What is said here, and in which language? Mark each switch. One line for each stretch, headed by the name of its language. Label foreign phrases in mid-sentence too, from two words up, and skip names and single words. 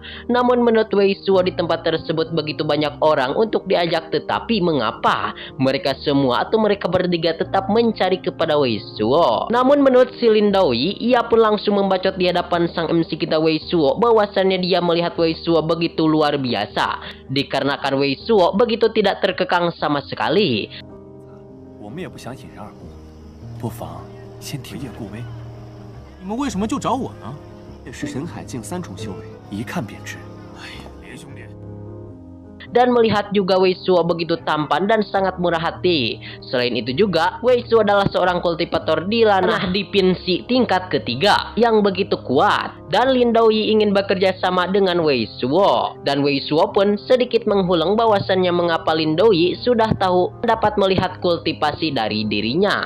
Indonesian: Namun menurut Wei Suo di tempat tersebut begitu banyak orang untuk diajak, tetapi mengapa mereka semua atau mereka bertiga tetap mencari kepada Wei Suo? Namun menurut si Lin Daoyi, ia pun langsung membacot di hadapan sang MC kita Wei Suo bahwasannya dia melihat Wei Suo begitu luar biasa, dikarenakan Wei Suo begitu tidak terkekang sama sekali.
Chinese: 我们也不想引人耳目，不妨先提叶顾威。你们为什么就找我呢？也是神海境3重修为，一看便知。哎呀，连兄弟。
Indonesian: Dan melihat juga Wei Suo begitu tampan dan sangat murah hati. Selain itu juga, Wei Suo adalah seorang kultivator di ranah dipinsi tingkat ketiga yang begitu kuat. Dan Lin Daoyi ingin bekerja sama dengan Wei Suo. Dan Wei Suo pun sedikit menghuleng bahwasannya mengapa Lin Daoyi sudah tahu dapat melihat kultivasi dari dirinya.